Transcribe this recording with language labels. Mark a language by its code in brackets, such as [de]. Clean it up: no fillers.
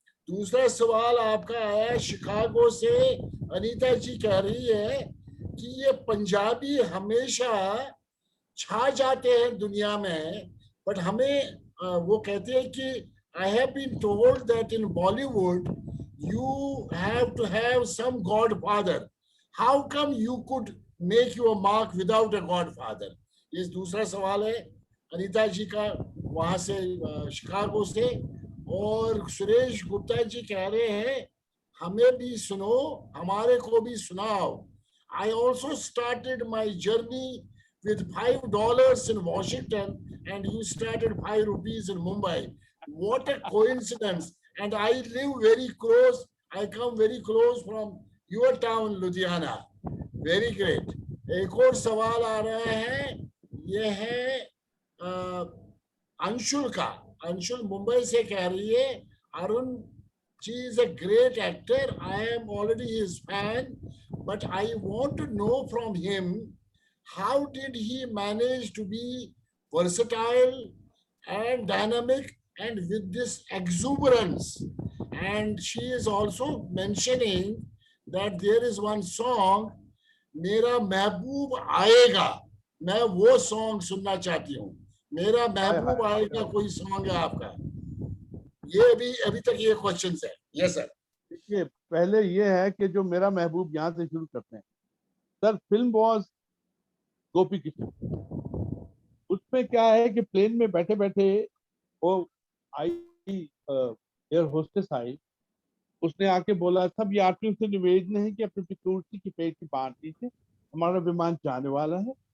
[hi] दूसरा सवाल आपका है शिकागो से, अनीता जी कह रही है कि ये पंजाबी हमेशा छा जाते हैं दुनिया में, बट हमें वो कहते हैं कि [en] I have been told that in Bollywood you have to have some godfather, how come you could make your mark without a godfather. [hi] ये दूसरा सवाल है अनीता जी का, वहां से शिकागो से। और सुरेश गुप्ता जी कह रहे हैं हमें भी सुनो, हमारे को भी सुनाओ। [en] I also started my journey with $5 in Washington, and you started 5 rupees in Mumbai. What a coincidence! And I live very close. I come very close from your town, Ludhiana. Very great. [hi] एक और सवाल आ रहा है, ये है अंशुल का। अंशुल मुंबई से कह रही है Arun ji [en] is a great actor. I am already his fan, but I want to know from him how did he manage to be versatile and dynamic and with this exuberance. And she is also mentioning that there is one song, मेरा महबूब आएगा, [hi] मैं वो song सुनना चाहती हूँ। मेरा महबूब आएगा कोई सॉन्ग है आपका? ये अभी तक ये क्वेश्चंस है। [en] Yes sir. [hi] देखिए, पहले ये है कि जो मेरा महबूब, यहाँ से शुरू करते हैं सर। फिल्म वॉज गोपी किशन। उसमें क्या है कि प्लेन में बैठे बैठे वो आई, एयर होस्टेस आई, उसने आके बोला, सब यात्रियों से निवेदन है कि अपनी सिक्योरिटी की पेट की बांध दीजिए, हमारा विमान जाने वाला है।